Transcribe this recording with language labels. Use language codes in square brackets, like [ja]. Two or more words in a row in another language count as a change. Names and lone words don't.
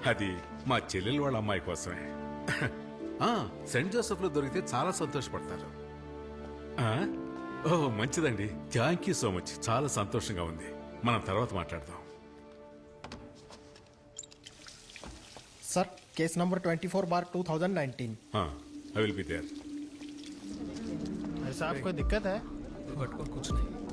[te] అది మా చెల్లెలు వాళ్ళ అమ్మాయి కోసమే. సెయింట్ జోసెఫ్లో దొరికితే చాలా సంతోషపడతారు. ఓ మంచిదండి, [en] thank you so much. [te] చాలా సంతోషంగా ఉంది. మనం తర్వాత మాట్లాడదాం. [hi] सर [en] case number [hi] 24/2019. [en] I will be there. [hi] साहब कोई दिक्कत है? कुछ नहीं.